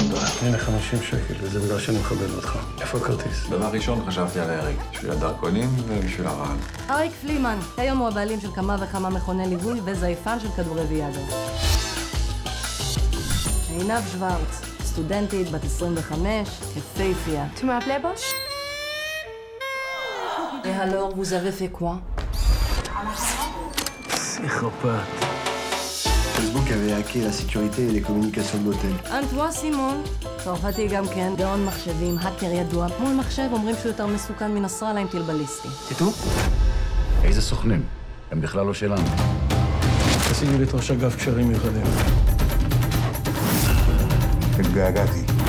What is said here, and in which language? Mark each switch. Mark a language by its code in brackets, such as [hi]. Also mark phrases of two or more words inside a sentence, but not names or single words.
[he] הנה 50 שקל, וזה בגלל שאני מכבד אותך. איפה הכרטיס? דבר ראשון חשבתי על אריק, בשביל הדרכונים ובשביל הרעל. אריק פלימן, היום הוא הבעלים של כמה וכמה מכוני ליווי וזייפן של כדורי ויאגרה. עינב שוורץ, סטודנטית בת 25, יפהפייה. [fr] Tu m'appelais pas? Et alors, vous avez fait quoi? [he] פסיכופת. [fr] Facebook avait hacké la sécurité et les communications de l'hôtel. [he] אנטואה סימון, צרפתי גם כן, גאון מחשבים, האקר ידוע. מול מחשב אומרים שהוא יותר מסוכן מנסראללה עם טיל בליסטי. תטו? איזה סוכנים? הם בכלל לא שלנו. תשיגי לי את ראש אגף קשרים מיוחדים. התגעגעתי.